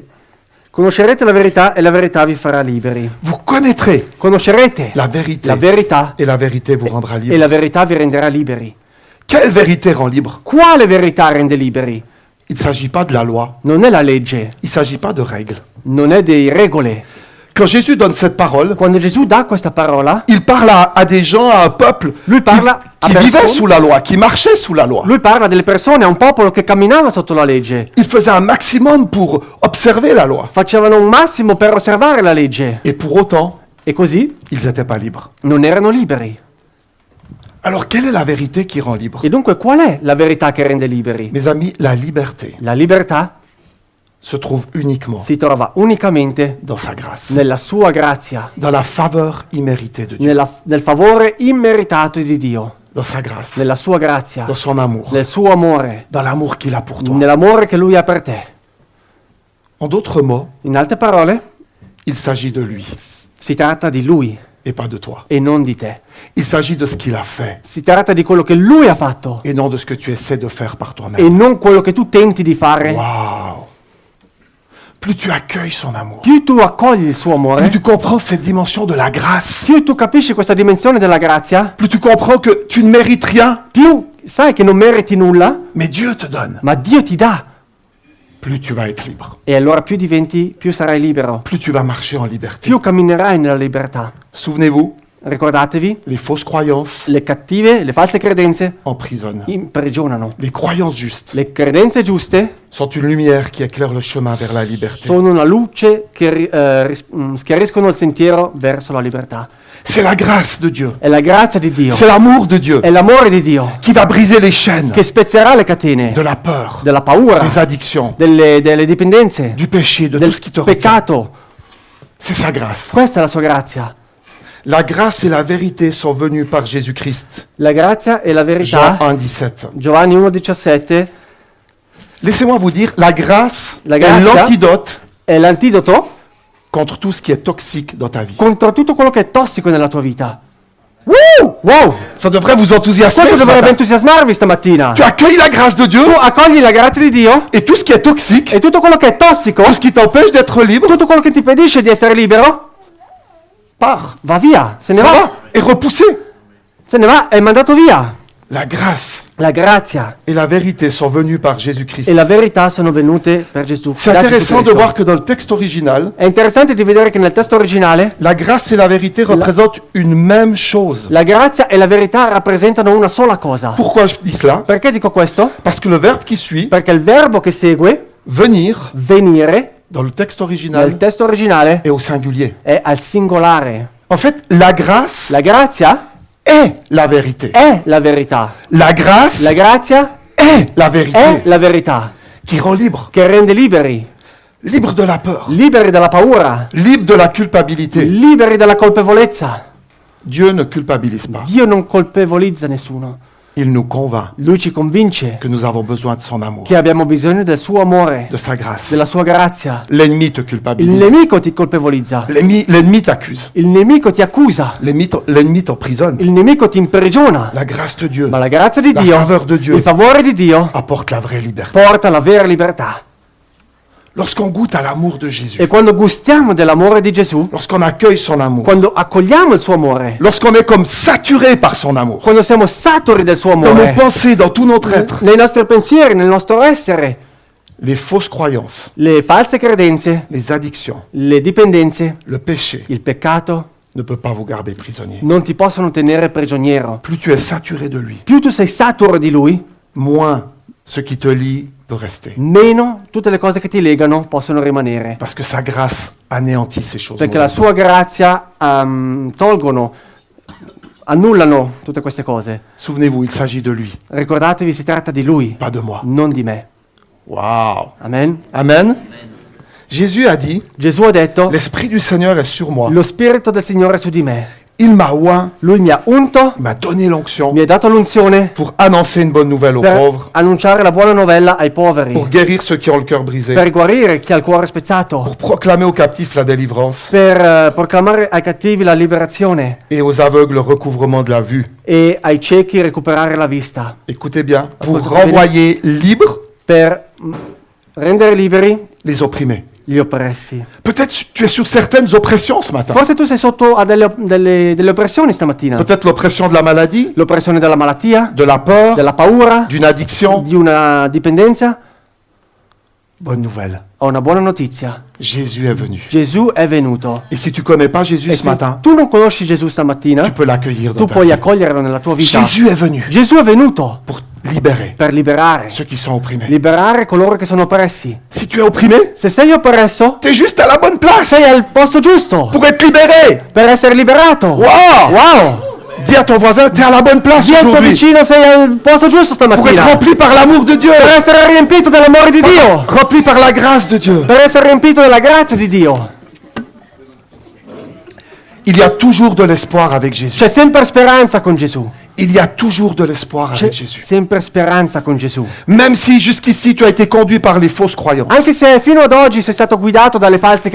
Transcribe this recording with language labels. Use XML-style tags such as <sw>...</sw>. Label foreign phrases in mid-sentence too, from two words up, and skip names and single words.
<it>Conoscerete la verità e la verità vi farà liberi.</it> <fr>Vous connaîtrez</fr> <it>Conoscerete</it> <fr>la vérité</fr> <it>la verità</it> <fr>et la vérité vous rendra</fr> <it>e</it> <fr>libre.</fr> <it>la verità vi renderà liberi.</it> <fr>Quelle vérité rend libre?</fr> <it>Quale verità rende liberi?</it> <fr>Il ne s'agit pas de la loi,</fr> <it>Non è la legge,</it> <fr>il ne s'agit pas de règles.</fr> <it>non è di regole.</it> <fr>Quand Jésus donne cette parole,</fr> <it>Quando Gesù dà questa parola,</it> <fr>il parle à des gens, à un peuple</fr> <it>lui parla a</it> <fr>qui vivait</fr> <it>persone,</it> <fr>sous la loi, qui marchait sous la loi.</fr> <it>lui parla delle persone, a un popolo che camminava sotto la legge.</it> <fr>Il faisait un maximum pour observer la loi.</fr> <it>Facevano un massimo per osservare la legge</it> <fr>Et pour autant,</fr> <it>e così</it> <fr>ils n'étaient pas libres.</fr> <it>non erano liberi.</it> <fr>Alors, quelle est la vérité qui rend libre?</fr> <it>E dunque qual è la verità che rende liberi?</it> <fr>Mes amis, la liberté</fr> <it>La libertà</it> <fr>se trouve uniquement</fr> <it>si trova unicamente</it> <fr>dans sa grâce,</fr> <it>nella sua grazia,</it> <fr>dans la faveur imméritée de Dieu,</fr> <it>nel favore immeritato di Dio,</it> <fr>dans sa grâce,</fr> <it>nella sua grazia,</it> <fr>dans son amour,</fr> <it>nel suo amore,</it> <fr>dans l'amour qu'il a pour toi.</fr> <it>nell'amore che Lui ha per te.</it> <fr>En d'autres mots,</fr> <it>In altre parole,</it> <fr>il s'agit de lui</fr> <it>si tratta di Lui</it> <fr>et pas de toi.</fr> <it>e non di te.</it> <fr>Il s'agit de ce qu'il a fait</fr> <it>Si tratta di quello che Lui ha fatto</it> <fr>et non de ce que tu essaies de faire par</fr> <it>e</it> <fr>toi-même.</fr> <it>non quello che tu tenti di fare. Waouh!</it> <fr>Plus tu accueilles son amour,</fr> <it>Più tu accogli il suo</it> <fr>plus</fr> <it>amore,</it> <fr>tu comprends cette dimension de la grâce,</fr> <it>più tu capisci questa dimensione della grazia,</it> <fr>plus tu comprends que tu ne mérites rien,</fr> <it>più sai che non meriti nulla,</it> <fr>mais Dieu te donne,</fr> <it>ma Dio ti dà.</it> <fr>plus tu vas être libre,</fr> <it>E allora più sarai libero,</it> <fr>plus tu vas marcher en liberté.</fr> <it>più camminerai nella libertà.</it> <fr>Souvenez-vous,</fr> <it>Ricordatevi,</it> <fr>les fausses croyances</fr> <it>le false credenze</it> <fr>emprisonnent.</fr> <it>imprigionano.</it> <fr>Les croyances justes</fr> <it>Le credenze giuste</it> <fr>sont une lumière qui éclaire le chemin vers la liberté.</fr> <it>sono una luce che schiariscono il sentiero verso la libertà.</it> <fr>C'est la grâce de Dieu,</fr> <it>È la grazia di Dio,</it> <fr>c'est l'amour de Dieu</fr> <it>è l'amore di Dio</it> <fr>qui va briser les chaînes</fr> <it>che spezzerà le catene</it> <fr>de la peur,</fr> <it>della paura,</it> <fr>des addictions,</fr> <it>delle dipendenze,</it> <fr>du péché, de</fr> <it>del</it> <fr>tout ce qui te retient.</fr> <it>peccato.</it> <fr>C'est sa grâce.</fr> <it>Questa è la sua grazia.</it> <fr>La grâce et la vérité sont venues par Jésus-Christ.</fr> <it>La grazia e la</it> <fr>Jean</fr> <it>verità.</it> <fr>1,17.</fr> <it>Giovanni 1,17</it> <fr>Laissez-moi vous dire, la grâce</fr> <it>La</it> <fr>est</fr> <it>grazia</it> <fr>l'antidote</fr> <it>è l'antidoto</it> <fr>contre tout ce qui est toxique dans ta vie.</fr> <it>contro tutto quello che è tossico nella tua vita. Wow!</it> <fr>Ça devrait vous enthousiasmer.</fr> <it>Questo</it> <fr>ce</fr> <it>dovrebbe</it> <fr>matin.</fr> <it>entusiasmarvi stamattina.</it> <fr>Tu accueilles la grâce de Dieu</fr> <it>Tu accogli la grazia di Dio</it> <fr>et tout ce qui est toxique,</fr> <it>e tutto quello che è tossico,</it> <fr>tout ce qui t'empêche d'être libre,</fr> <it>tutto quello che ti impedisce di essere libero,</it> <fr>part.</fr> <it>va via, se ne</it> <fr>Ça va, va est repoussé.</fr> <it>se ne va, è mandato via.</it> <fr>La grâce</fr> <it>La grazia</it> <fr>et la vérité sont venues par</fr> <it>e</it> <fr>Jésus-Christ.</fr> <it>la verità sono venute per Gesù.</it> <fr>C'est</fr> <it>da Gesù</it> <fr>intéressant de</fr> <it>Cristo.</it> <fr>voir que dans le texte original,</fr> <it>È interessante di vedere che nel testo originale</it> <fr>la grâce et la vérité représentent une même chose.</fr> <it>la grazia e la verità rappresentano una sola cosa.</it> <fr>Pourquoi je dis cela?</fr> <it>Perché dico questo?</it> <fr>Parce que le verbe qui suit,</fr> <it>Perché il verbo che segue,</it> <fr>venir,</fr> <it>venire,</it> <fr>dans le texte</fr> <it>nel</it> <fr>original,</fr> <it>testo originale</it> <fr>est au singulier.</fr> <it>è al singolare.</it> <fr>En fait, la grâce</fr> <it>La grazia</it> <fr>est la vérité.</fr> <it>è la verità.</it> <fr>La grâce</fr> <it>La grazia</it> <fr>est la</fr> <it>è</it> <fr>vérité</fr> <it>la verità</it> <fr>qui rend libre.</fr> <it>che rende liberi,</it> <fr>Libre de la peur,</fr> <it>liberi dalla paura,</it> <fr>libre de la culpabilité.</fr> <it>liberi dalla colpevolezza.</it> <fr>Dieu ne culpabilise pas.</fr> <it>Dio non colpevolizza nessuno.</it> <fr>Il nous convainc</fr> <it>Lui ci convince</it> <fr>que nous avons besoin de son amour,</fr> <it>che abbiamo bisogno del suo amore,</it> <fr>de sa grâce.</fr> <it>della sua grazia.</it> <fr>L'ennemi te</fr> <it>Il</it> <fr>culpabilise.</fr> <it>nemico ti colpevolizza,</it> <fr>L'ennemi t'accuse.</fr> <it>il nemico ti accusa,</it> <fr>L'ennemi t'emprisonne.</fr> <it>il nemico ti imprigiona.</it> <fr>La grâce de Dieu</fr> <it>Ma la grazia di</it> <fr>La</fr> <it>Dio,</it> <fr>faveur de Dieu.</fr> <it>il favore di Dio</it> <fr>apporte la vraie liberté.</fr> <it>porta la vera libertà.</it> <fr>Lorsqu'on goûte à l'amour de Jésus,</fr> <it>E quando gustiamo dell'amore di Gesù,</it> <fr>lorsqu'on accueille son amour,</fr> <it>quando accogliamo il suo amore,</it> <fr>lorsqu'on est comme saturé par son amour,</fr> <it>quando siamo saturi del suo</it> <fr>dans nos</fr> <it>amore,</it> <fr>pensées, dans tout notre être,</fr> <it>nei nostri pensieri, nel nostro essere,</it> <fr>les fausses croyances,</fr> <it>le false credenze,</it> <fr>les addictions,</fr> <it>le dipendenze,</it> <fr>le péché</fr> <it>il peccato</it> <fr>ne peut pas vous garder prisonnier.</fr> <it>non ti possono tenere prigioniero.</it> <fr>Plus tu es saturé de lui,</fr> <it>Più tu sei saturo di lui,</it> <fr>moins ce qui te lie peut rester.</fr> <it>meno tutte le cose che ti legano possono rimanere.</it> <fr>Parce que sa grâce anéantit ces choses.</fr> <it>Perché la</it> <fr>mauvaises.</fr> <it>sua grazia annullano tutte queste cose.</it> <fr>Souvenez-vous, il s'agit de lui,</fr> <it>Ricordatevi, si tratta di Lui,</it> <fr>pas de moi.</fr> <it>non di me. Waouh. Amen.</it> <fr>Amen. Jésus a dit,</fr> <it>Gesù ha detto,</it> <fr>l'Esprit du Seigneur est sur moi.</fr> <it>lo Spirito del Signore è su di me.</it> <fr>Il m'a oint,</fr> <it>Lui mi ha unto,</it> <fr>il m'a donné l'onction</fr> <it>mi ha dato l'unzione</it> <fr>pour annoncer une bonne nouvelle aux</fr> <it>per</it> <fr>pauvres,</fr> <it>annunciare la buona novella ai poveri,</it> <fr>pour guérir ceux qui ont le cœur brisé,</fr> <it>per guarire chi ha il cuore spezzato,</it> <fr>pour proclamer aux captifs la délivrance</fr> <it>per proclamare ai cattivi la liberazione</it> <fr>et aux aveugles le recouvrement de la vue.</fr> <it>e ai ciechi recuperare la vista,</it> <fr>Écoutez bien, pour</fr> <it>Ascoltate bene.</it> <fr>renvoyer libres</fr> <it>per rendere liberi</it> <fr>les opprimés.</fr> <it>gli oppressi.</it> <fr>Peut-être tu es sur certaines oppressions ce matin.</fr> <it>Forse tu sei sotto a delle oppressioni stamattina.</it> <fr>Peut-être l'oppression de la maladie,</fr> <it>L'oppressione della malattia,</it> <fr>de la peur,</fr> <it>della paura,</it> <fr>d'une addiction.</fr> <it>di una dipendenza.</it> <fr>Bonne nouvelle,</fr> <it>Ho una buona notizia.</it> <fr>Jésus est venu.</fr> <it>Gesù è venuto.</it> <fr>Et si tu connais pas Jésus</fr> <it>E</it> <fr>ce</fr> <it>se</it> <fr>matin,</fr> <it>tu non conosci Gesù stamattina,</it> <fr>tu peux l'accueillir dans</fr> <it>tu</it> <fr>ta</fr> <it>puoi</it> <fr>vie.</fr> <it>accoglierlo nella tua vita.</it> <fr>Jésus est venu</fr> <it>Gesù è venuto</it> <fr>pour libérer</fr> <it>per liberare.</it> <fr>ceux qui sont opprimés.</fr> <it>Liberare coloro che sono oppressi.</it> <fr>Si tu es opprimé,</fr> <it>Se sei oppresso,</it> <fr>tu es juste à la bonne place</fr> <it>sei al posto giusto</it> <fr>pour être libéré.</fr> <it>per essere liberato. Wow! Wow!</it> <fr>Dis à ton voisin, tu es à la bonne place</fr> <it>Dì al tuo</it> <fr>aujourd'hui</fr> <it>vicino sei al posto giusto</it> <fr>pour être</fr> <it>stamattina.</it> <fr>rempli par l'amour de Dieu,</fr> <it>Per essere riempito dell'amore di Dio.</it> <fr>rempli par la grâce de Dieu.</fr> <it>Per essere riempito della grazia di Dio.</it> <fr>Il y a toujours de l'espoir avec Jésus.</fr> <it>C'è sempre speranza con Gesù.</it> <fr>Il y a toujours de l'espoir</fr> <it>C'è</it> <fr>avec Jésus.</fr> <it>sempre speranza con Gesù.</it> <fr>Même si jusqu'ici tu as été conduit par les fausses croyances,</fr> <it>Anche se fino ad oggi sei stato guidato dalle false</it>